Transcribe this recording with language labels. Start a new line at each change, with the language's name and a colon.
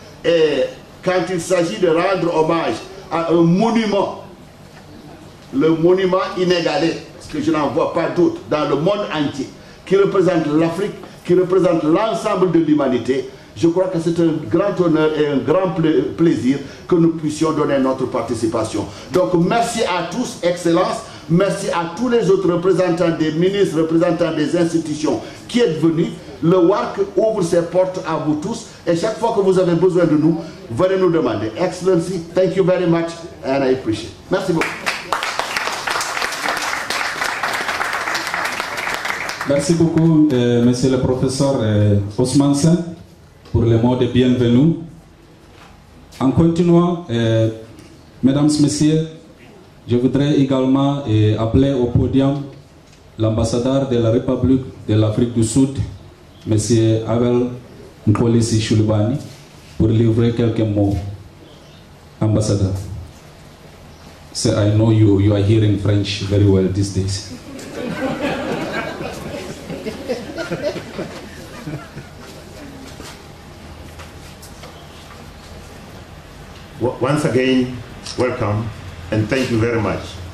French: Et quand il s'agit de rendre hommage à un monument, le monument inégalé, parce que je n'en vois pas d'autre dans le monde entier, qui représente l'Afrique, qui représente l'ensemble de l'humanité, je crois que c'est un grand honneur et un grand plaisir que nous puissions donner notre participation. Donc merci à tous, Excellence, merci à tous les autres représentants des ministres, représentants des institutions qui êtes venus. Le WAC ouvre ses portes à vous tous et chaque fois que vous avez besoin de nous, venez nous demander.
English: Excellency, thank you very much and I appreciate it.
French: Merci beaucoup. Merci beaucoup, monsieur le professeur Osman Sen, pour les mots de bienvenue. En continuant, mesdames, messieurs, je voudrais également appeler au podium l'ambassadeur de la République de l'Afrique du Sud, monsieur Abel Nkolisi Shulbani, pour livrer quelques mots.
English: Ambassador, so I know you are hearing French very well these days. Once again, welcome and thank you very much.